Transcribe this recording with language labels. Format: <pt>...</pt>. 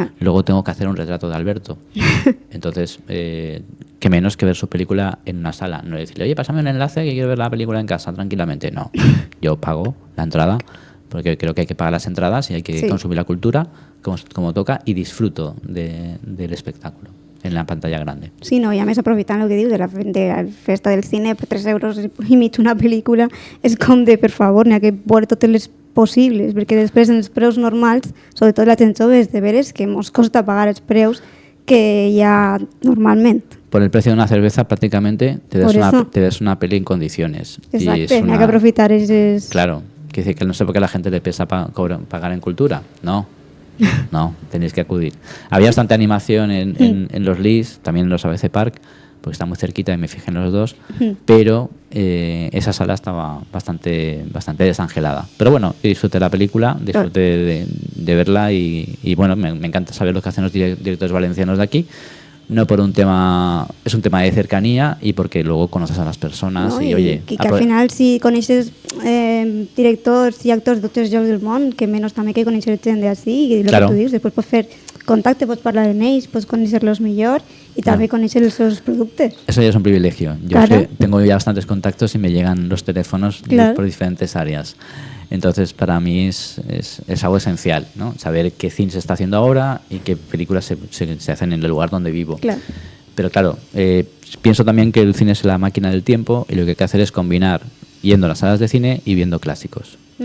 <es>Luego tengo que hacer un retrato de Alberto. Entonces, qué menos que ver su película en una sala. No decirle, oye, pásame un enlace que quiero ver la película en casa tranquilamente. No, yo pago la entrada, porque creo que hay que pagar las entradas y hay que consumir la cultura como toca, y disfruto del espectáculo en la pantalla grande.</es> <ca>Sí, no, i a més aprofitant el que dius de la festa del cine, per 3,5 € una pel·lícula és com de, per favor, n'hi ha que veure totes les possibles, perquè després en els preus normals, sobretot la gent jove, és de veres que mos costa pagar els preus que hi ha normalment.</ca> <es>Por el precio de una cerveza prácticamente te ves una peli en condiciones.</es> <ca>Exacte, n'hi ha que aprofitar esos...</ca> <es>Claro, quiere decir que no sé por qué la gente le pesa pagar en cultura, no, tenéis que acudir. Había bastante animación en los LIS, también en los ABC Park, porque está muy cerquita y me fijé en los dos, pero esa sala estaba bastante desangelada. Pero bueno, disfruté la película, disfruté de verla y bueno, me encanta saber lo que hacen los directores valencianos de aquí. No por un tema, es un tema de cercanía y porque luego conoces a las personas, no, i oye...</es> <ca>Que al final si coneixes directors i actors de tots els llocs del món, que menys també que conèixer gent d'ací, i el que tu dius, després pots fer contacte, pots parlar amb ells, pots conèixer-los millor</ca> <es>y también</es> <ca>conèixer els seus productes.</ca> <es>Eso ya es un privilegio. Yo tengo ya bastantes contactos y me llegan los teléfonos por diferentes áreas. Entonces, para mí es algo esencial, ¿no? Saber qué cine se está haciendo ahora y qué películas se hacen en el lugar donde vivo. Claro. Pero claro, pienso también que el cine es la máquina del tiempo y lo que hay que hacer es combinar yendo a las salas de cine y viendo clásicos.</es>